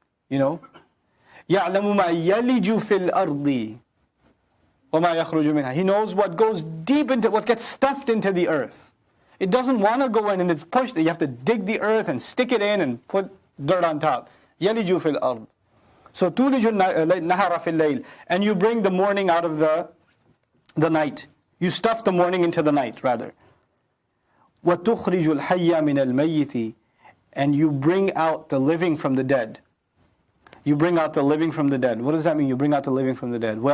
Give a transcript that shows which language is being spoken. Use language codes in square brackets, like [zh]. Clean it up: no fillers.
[ar] يَعْلَمُ مَا يَلِجُ فِي الْأَرْضِ وَمَا يَخْرُجُ مِنْهَا. [en] He knows what goes deep into, what gets stuffed into the earth. It doesn't want to go in and it's pushed. You have to dig the earth and stick it in and put dirt on top. [ar] يَلِجُ فِي الْأَرْضِ. So تُولِجُ النَّهَارَ فِي اللَّيْلِ. [en] And you bring the morning out of the night. You stuff the morning into the night, rather. [ar] وَتُخْرِجُ الْحَيَّ مِنَ الْمَيِّتِ. [en] And you bring out the living from the dead. You bring out the living from the dead. What does that mean, you bring out the living from the dead?